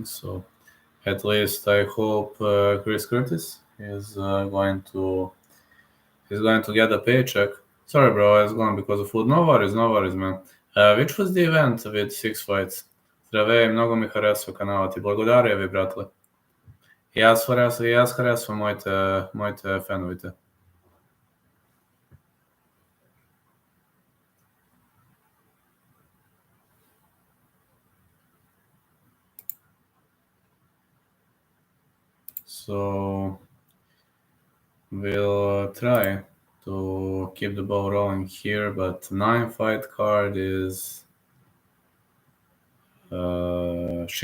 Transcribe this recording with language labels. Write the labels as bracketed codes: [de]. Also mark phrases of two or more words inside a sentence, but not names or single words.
[en] So at least I hope Chris Curtis is going to get a paycheck. Sorry, bro, I was gone because of food. No worries, man. Which was the event with 6 fights? [bg] Здравей, много ми харесва канала ти. Благодаря ви, братле. И аз харесвам моите феновите. [en] So we'll try to keep the ball rolling here, but 9 fight card is shit.